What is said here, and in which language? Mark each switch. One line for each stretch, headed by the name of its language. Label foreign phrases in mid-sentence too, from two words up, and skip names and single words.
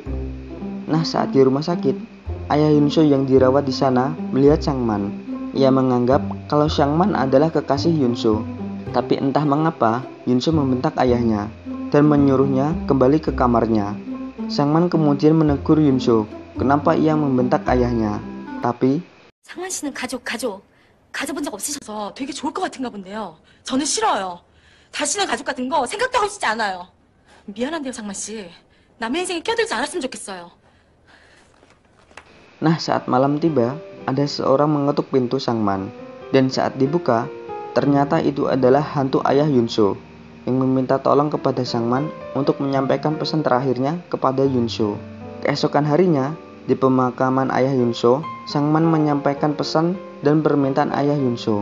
Indonesian: Nah, saat di rumah sakit, ayah Yunso yang dirawat di sana melihat Sangman. Ia menganggap kalau Sangman adalah kekasih Yunso. Tapi entah mengapa, Yunso membentak ayahnya dan menyuruhnya kembali ke kamarnya. Sangman kemudian menegur Yunso, kenapa ia membentak ayahnya. Tapi
Korean: 상만 씨는 가져본 적 없으셔서 되게 좋을 것 같은가 본데요. 저는 싫어요. 다시는 가족 같은 거 생각도 하고 싶지 않아요. 미안한데요, 상만 씨. 남의 인생에 끼어들지 않았으면 좋겠어요.
Indonesian: Nah, saat malam tiba, ada seorang mengetuk pintu Sangman. Dan saat dibuka, ternyata itu adalah hantu ayah Yunso yang meminta tolong kepada Sangman untuk menyampaikan pesan terakhirnya kepada Yunso. Keesokan harinya, di pemakaman ayah Yunso, Sangman menyampaikan pesan dan permintaan ayah Yunso.